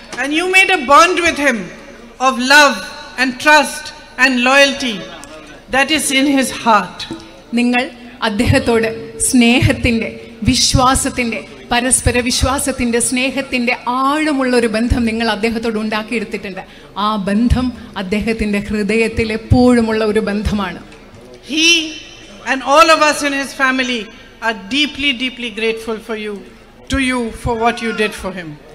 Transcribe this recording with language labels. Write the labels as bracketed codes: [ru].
[en] And you made a bond with him of love and trust and loyalty that is in his heart. [ml] നിങ്ങൾ അദ്ദേഹത്തോട് സ്നേഹത്തിൻ്റെ, വിശ്വാസത്തിൻ്റെ, പരസ്പര വിശ്വാസത്തിൻ്റെ, സ്നേഹത്തിൻ്റെ ആഴമുള്ള ഒരു ബന്ധം നിങ്ങൾ അദ്ദേഹത്തോട് ഉണ്ടാക്കിയെടുത്തിട്ടുണ്ട്. ആ ബന്ധം അദ്ദേഹത്തിൻ്റെ ഹൃദയത്തിൽ എപ്പോഴുമുള്ള ഒരു ബന്ധമാണ്. [en] He and all of us in his family are deeply, deeply grateful to you for what you did for him.